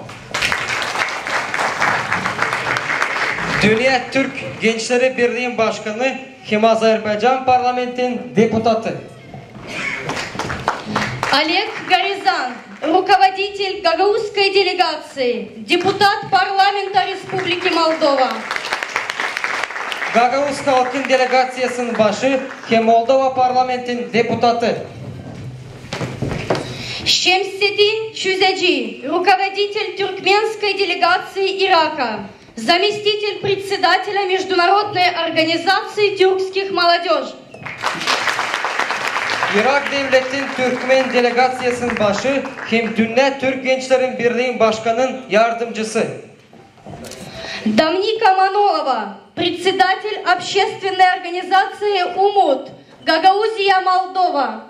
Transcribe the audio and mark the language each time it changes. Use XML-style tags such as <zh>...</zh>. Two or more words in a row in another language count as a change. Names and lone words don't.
<tr>Dünya Türk Gençleri Birliği'nin başkanı hem Azerbaycan parlamentin депутаты.</tr> <ru>Олег Горизан, руководитель гагаузской делегации, депутат парламента Республики Молдова.</ru> <tr>Gagauz halkın delegasyasının başı hem Moldova parlamentin депутаты.</tr> <ru>Шемсетин Чузяджи, руководитель тюркменской делегации Ирака, заместитель председателя Международной организации тюркских молодежь.</ru> <tr>Irak devletin Türkmen delegasyasının başı hem Dünya Türk Gençlerin Birliği'nin başkanının yardımcısı.</tr> <ru>Дамника Манолова, председатель общественной организации УМУД, Гагаузия, Молдова.</ru>